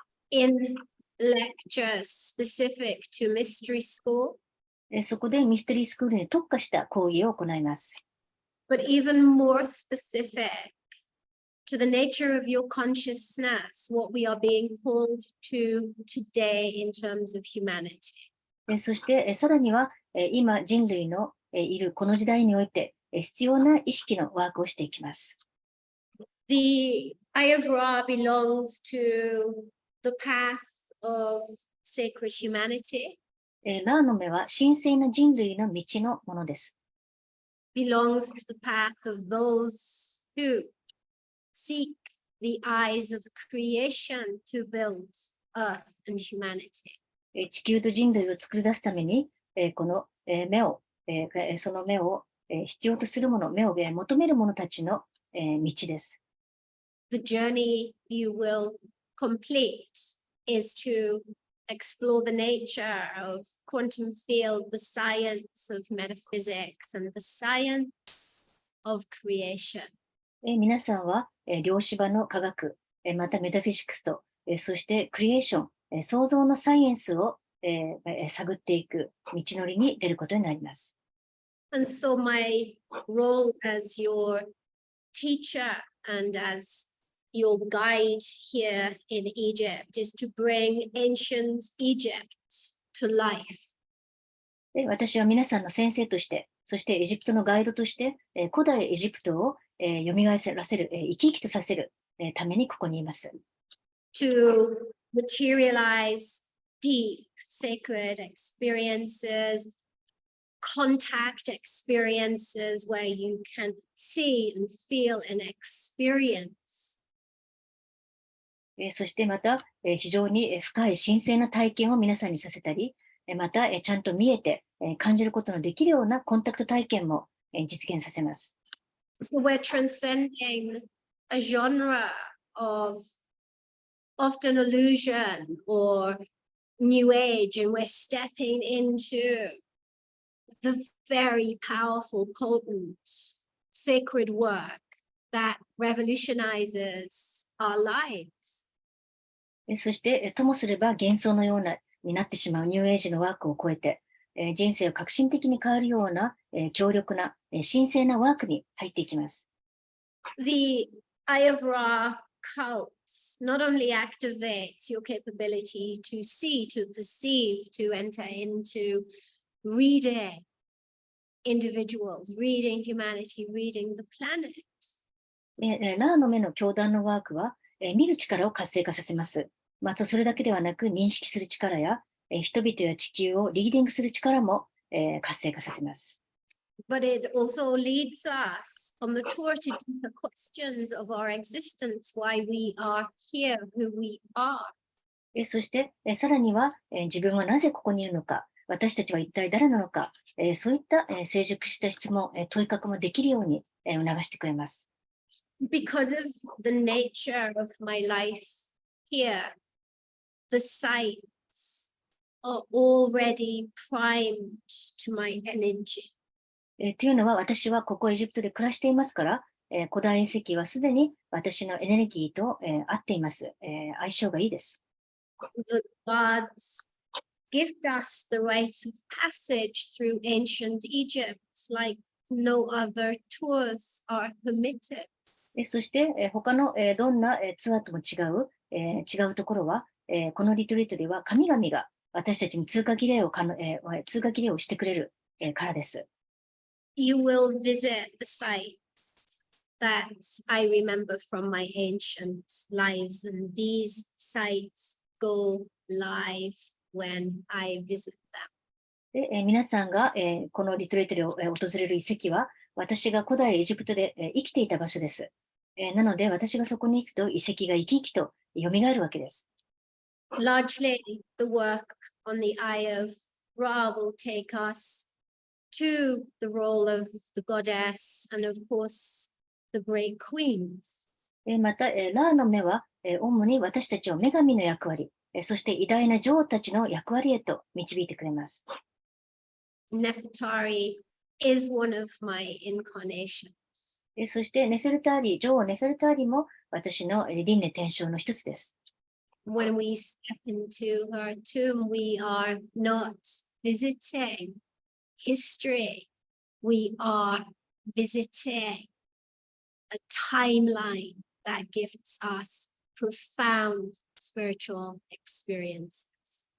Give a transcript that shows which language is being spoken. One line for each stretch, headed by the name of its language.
English: In lectures specific to mystery school.
Japanese: そこでミステリースクールに特化した講義を行います。
English: But even more specific to the nature of your consciousness, what we are being called to today in terms of humanity.
Japanese: そしてさらには今人類のいるこの時代において必要な意識のワークをしていきます。
English: The Eye of Ra belongs to the path of sacred humanity.
Japanese: ラーの目は神聖な人類の道のものです。
English: Belongs to the path of those who seek the eyes of creation to build earth and humanity.
Japanese: 地球と人類を作り出すためにこの目をその目を必要とするもの、目を求める者たちの道です。
English: The journey you will complete is to explore the nature of quantum field, the science of metaphysics, and the science of creation.
Japanese: 皆さんは量子場の科学、またメタフィジクスと、そしてクリエーション、創造のサイエンスを探っていく道のりに出ることになります。
English: And so my role as your teacher and as your guide here in Egypt is to bring ancient Egypt to life.
Japanese: で、私は皆さんの先生として、そしてエジプトのガイドとして、古代エジプトを蘇らせる、生き生きとさせるためにここにいます。
English: To materialize deep sacred experiences, contact experiences where you can see and feel and experience.
Japanese: そしてまた、非常に深い神聖な体験を皆さんにさせたり、また、ちゃんと見えて、感じることのできるようなコンタクト体験も、実現させます。
English: So we're transcending a genre of often illusion or new age, and we're stepping into the very powerful, potent, sacred work that revolutionizes our lives.
Japanese: そして、ともすれば幻想のようになってしまうニューエイジのワークを超えて、人生を革新的に変わるような、強力な、神聖なワークに入っていきます。
English: The Eye of Ra cult not only activates your capability to see, to perceive, to enter into reading individuals, reading humanity, reading the planet.
Japanese: ラーの目の教団のワークは、見る力を活性化させます。またそれだけではなく認識する力や、人々や地球をリーディングする力も、活性化させます。
English: But it also leads us on the tour to deeper questions of our existence, why we are here, who we are.
Japanese: そして、さらには、自分はなぜここにいるのか、私たちは一体誰なのか、そういった、成熟した質問、問いかけもできるように、促してくれます。
English: Because of the nature of my life here, the sites are already primed to my energy.
Japanese: というのは私はここエジプトで暮らしていますから、古代遺跡はすでに私のエネルギーと、合っています、相性がいいです。
English: The gods gift us the rite of passage through ancient Egypt, like no other tours are permitted.
Japanese: そして、他の、どんな、ツアーとも違うところは、このリトリートでは神々が私たちに通過儀礼をしてくれる、からです。
English: You will visit the sites that I remember from my ancient lives, and these sites go live when I visit them.
Japanese: で、皆さんが、このリトリートで、訪れる遺跡は、私が古代エジプトで、生きていた場所です。なので、私がそこに行くと遺跡が生き生きと蘇るわけです。
English: Largely, the work on the Eye of Ra will take us to the role of the goddess and, of course, the great queens.
Japanese: また、ラーの目は、主に私たちを女神の役割、そして偉大な女王たちの役割へと導いてくれます。
English: Nefertari is one of my incarnations.
Japanese: そしてネフェルターリ、女王ネフェルターリも私の輪廻転生の一つです。
English: When we step into her tomb, we are not visiting history. We are visiting a timeline that gives us profound spiritual experiences.